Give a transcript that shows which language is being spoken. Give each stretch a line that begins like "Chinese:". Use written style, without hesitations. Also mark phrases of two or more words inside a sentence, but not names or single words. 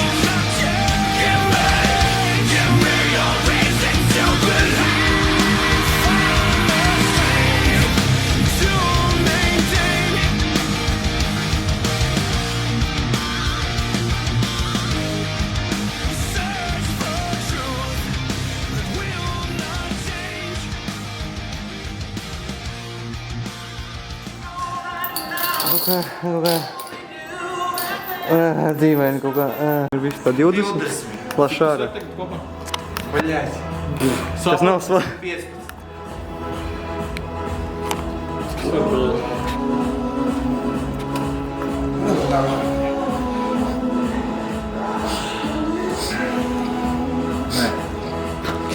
English: Give me a reason to believe. To maintain. Search for truth that will not change.
Latvian: Dīvaini kaut kā. Ir viss tā 20. Plašāka. Vaļāt. Tas nav svarīgi. 15.